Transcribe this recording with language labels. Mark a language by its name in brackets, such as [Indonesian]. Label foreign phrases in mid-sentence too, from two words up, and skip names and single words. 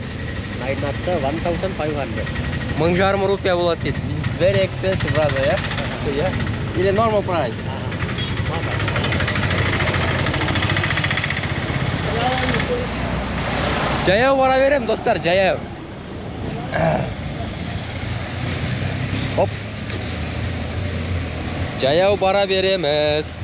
[English] 9 hours, 1,500. [Kazakh] 1500 рупия болады дейді. [English] It's very expensive, brother, yeah? Yeah? Или normal price? [Kazakh] Жаяу бара берем, достар, жаяу. Оп. Жаяу бара береміз.